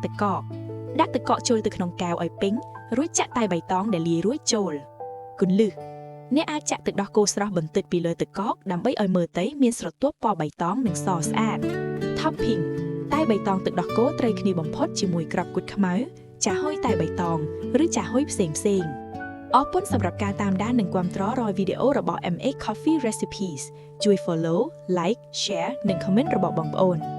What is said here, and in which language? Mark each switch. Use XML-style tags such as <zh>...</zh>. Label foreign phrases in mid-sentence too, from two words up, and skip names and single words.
<km>ទឹកកកចូលទៅក្នុងកែវឲ្យពេញរួចចាក់តែបៃតងដែលលាយរួចចូលគន្លឹះអ្នកអាចចាក់ទឹកដោះគោស្រស់បន្តិចពីលើទឹកកកដើម្បីឲ្យមើលទៅមានស្រទាប់ពណ៌បៃតងនិងសស្អាត Topping តែបៃតងទឹកដោះគោត្រូវគ្នាបំផុតជាមួយគ្រាប់គុតខ្មៅចាហុយតែបៃតងឬចាហុយផ្សេងអរគុណសម្រាប់ការតាមដាននិងគាំទ្ររាល់វីដេអូរបស់ MA Coffee Recipes ជួយ</km> <en>follow like share</en> <km>និង comment របស់បងប្អូន</km>